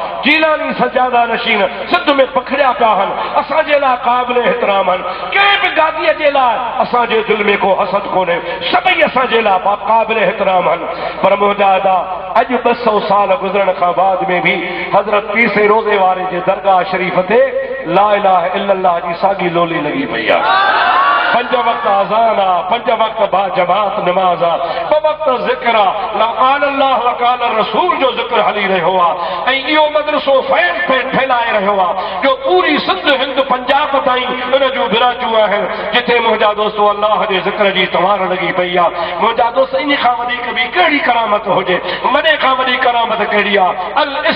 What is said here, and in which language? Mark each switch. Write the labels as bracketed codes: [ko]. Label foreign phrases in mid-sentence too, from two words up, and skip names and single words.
[sd] जीलानी सजादा नशीन सिंध में पखड़िया पिया आहिनि, असांजे लाइ क़ाबिल एतिराम आहिनि। कंहिं बि गादीअ जे लाइ असांजे दिलि में को हसद कोन्हे, सभई असांजे लाइ क़ाबिल एतिराम आहिनि। पर मुंहिंजा अदा अॼु 200 साल गुज़रण खां बाद में भी हज़रत पीर साईं रोज़े वारे जे दरगाह शरीफ़ ते [ar] لا إله إلا الله [sd] जी साॻी लोली लॻी पई आहे। 5 वक़्त अज़ान आहे, 5 वक़्त बाजमात नमाज़ आहे, 2 वक़्त ज़िक्र आहे, [ar] قال الله وقال رسول [sd] जो ज़िक्र हली रहियो आहे। ऐं इहो मदरसो फैलाए रहियो आहे जो पूरी सिंध हिंद पंजाब ताईं इन जूं बिराजूं आहिनि, जिथे मुंहिंजा दोस्तो अल्लाह जे ज़िक्र जी तवार लॻी पई आहे। मुंहिंजा दोस्त इन खां वधीक ॿी कहिड़ी करामत हुजे, वॾे खां वॾी करामत कहिड़ी आहे?